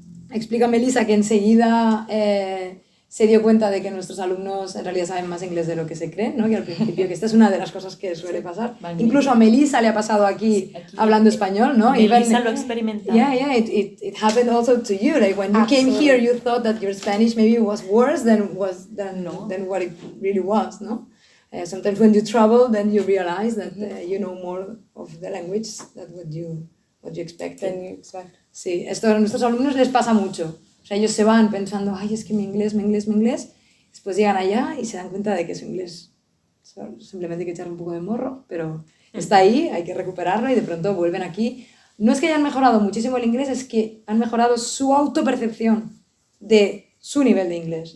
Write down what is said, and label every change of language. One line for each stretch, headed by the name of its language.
Spanish: Explica Melissa que enseguida se dio cuenta de que nuestros alumnos en realidad saben más inglés de lo que se creen, ¿no? Que al principio, que esta es una de las cosas que suele pasar. Magnífico. Incluso a Melissa le ha pasado aquí hablando español, ¿no? Melissa lo ha experimentado.
English: Yeah, it happened also to you. Like when you came here, you thought that your Spanish maybe was worse than what it really was, no? Sometimes when you travel, then you realize that you know more of the language than what you expected. Than you expect.
Spanish: Sí, esto a nuestros alumnos les pasa mucho. O sea, ellos se van pensando, ay, es que mi inglés. Después llegan allá y se dan cuenta de que su inglés simplemente hay que echarle un poco de morro, pero está ahí, hay que recuperarlo y de pronto vuelven aquí. No es que hayan mejorado muchísimo el inglés, es que han mejorado su autopercepción de su nivel de inglés.